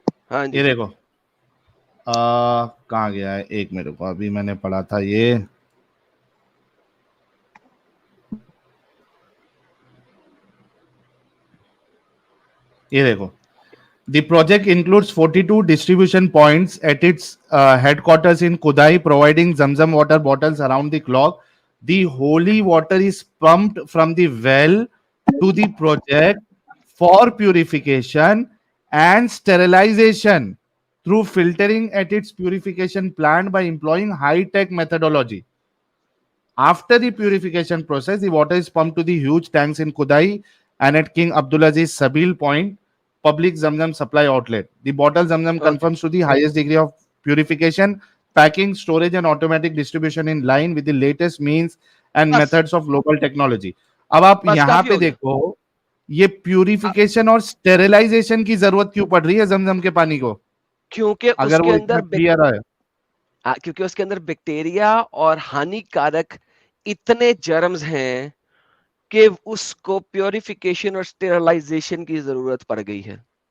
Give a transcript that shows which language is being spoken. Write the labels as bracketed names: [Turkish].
[Hindi] हाँ ये जी. देखो कहाँ गया है, एक मिनट रुको, अभी मैंने पढ़ा था ये देखो. [English] The project includes 42 distribution points at its headquarters in Kudai, providing Zamzam water bottles around the clock. The holy water is pumped from the well to the project for purification and sterilization through filtering at its purification plant by employing high-tech methodology. After the purification process, the water is pumped to the huge tanks in Kudai and at King Abdulaziz Sabil Point public Zamzam supply outlet. The bottle Zamzam Okay. conforms to the highest degree of purification, packing, storage, and automatic distribution in line with the latest means and [Hindi] बस [English] methods of global technology. [Hindi] अब आप बस यहाँ काफी पे हो गया. देखो, ये प्यूरिफिकेशन और स्टेरिलाइजेशन की जरूरत क्यों पड़ रही है जमजम के पानी को, क्योंकि अगर उसके वो अंदर इतना क्लियर है. क्योंकि उसके अंदर बैक्टीरिया और हानिकारक इतने जर्म्स हैं कि उसको प्योरिफिकेशन और स्टेरलाइजेशन की जरूरत पड़ गई है.